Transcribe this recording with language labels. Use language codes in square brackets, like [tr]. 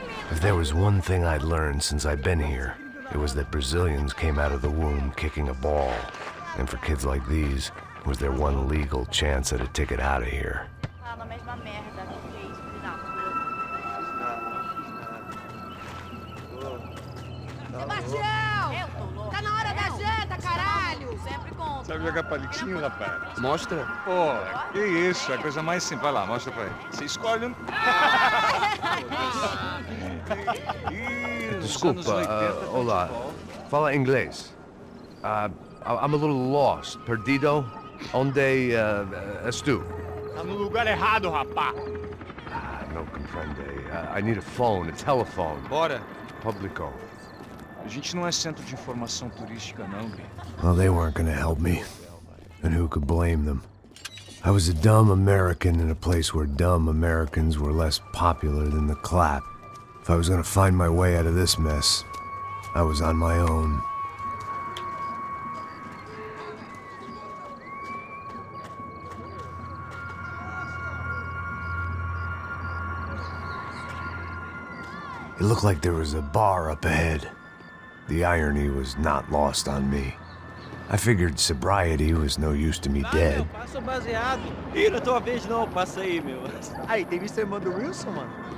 [en] If there was one thing I'd learned since I'd been here, it was that Brazilians came out of the womb kicking a ball. And for kids like these, was their one legal chance at a ticket out of here. [pt] Fala a mesma merda que fez, filho da puta. Sebastião! Tá na hora da janta, caralho! Sempre compra. Sabe jogar palitinho, rapaz? Mostra. Pô, que isso, é a coisa mais simples. Vai lá, mostra pra ele. Você escolhe um... Desculpa, olá. Fala inglês. [en] I'm a little lost. [pt] Perdido? Onde estou? Tá no lugar errado, rapá. Não compreende. [en] I need a phone, a telephone. [pt] Bora. Publico. A gente não é centro de informação turística, não, Bi. [en] Well, they weren't gonna help me. And who could blame them? I was a dumb American in a place where dumb Americans were less popular than the clap. If I was gonna find my way out of this mess, I was on my own. It looked like there was a bar up ahead. The irony was not lost on me. I figured sobriety was no use to me dead. [pt] Passa o baseado. Ih, não é tua vez não, passa aí, meu. Aí, tem visto a irmã do Wilson, mano?